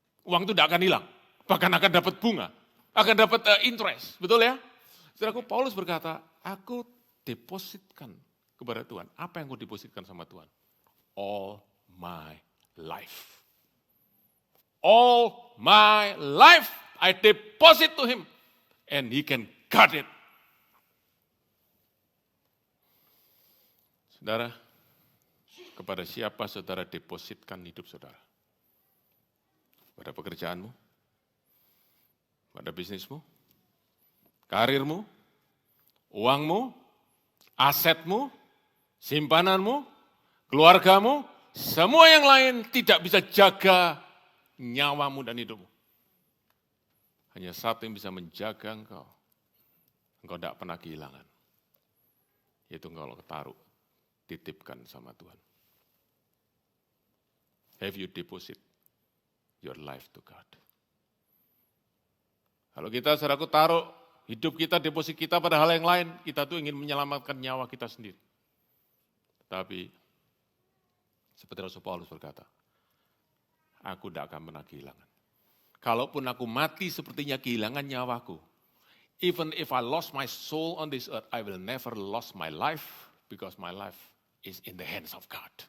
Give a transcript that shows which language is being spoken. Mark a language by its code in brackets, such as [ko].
[id] Uang itu tidak akan hilang, bahkan akan dapat bunga, akan dapat interest, betul ya? Saudaraku, Paulus berkata, aku depositkan kepada Tuhan. Apa yang aku depositkan sama Tuhan? [en] All my life. All my life I deposit to him and he can guard it. [id] Saudara, kepada siapa saudara depositkan hidup saudara? Pada pekerjaanmu, pada bisnismu, karirmu, uangmu, asetmu, simpananmu, keluargamu, semua yang lain tidak bisa jaga nyawamu dan hidupmu. Hanya satu yang bisa menjaga engkau tidak pernah kehilangan. Yaitu engkau taruh, titipkan sama Tuhan. [en] Have you deposit your life to God? [id] Kalau kita, saudaraku, taruh hidup kita, deposit kita pada hal yang lain, kita tuh ingin menyelamatkan nyawa kita sendiri. Tapi, seperti Rasul Paulus berkata, aku tidak akan pernah kehilangan. [en] Kalaupun aku mati sepertinya kehilangan nyawaku, even if I lost my soul on this earth, I will never lose my life, because my life is in the hands of God.